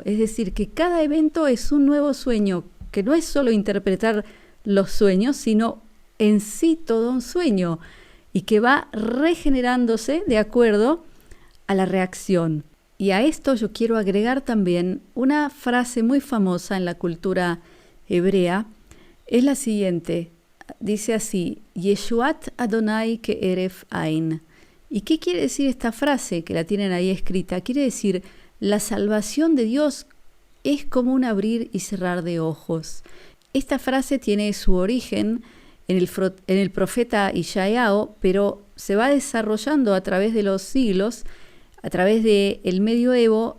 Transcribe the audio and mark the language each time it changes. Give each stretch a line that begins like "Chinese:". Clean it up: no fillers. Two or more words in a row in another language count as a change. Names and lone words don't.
Spanish: Es decir, que cada evento es un nuevo sueño, que no es solo interpretar los sueños, sino en sí todo un sueño, y que va regenerándose de acuerdo a la reacción. Y a esto yo quiero agregar también una frase muy famosa en la cultura hebrea. Es la siguiente. Dice así:
Hebrew: ישועת אדני כהרף עין.
Spanish: ¿Y qué quiere decir esta frase que la tienen ahí escrita? Quiere decir, la salvación de Dios es como un abrir y cerrar de ojos. Esta frase tiene su origen en el profeta Ishayahu, pero se va desarrollando a través de los siglos, a través del medioevo.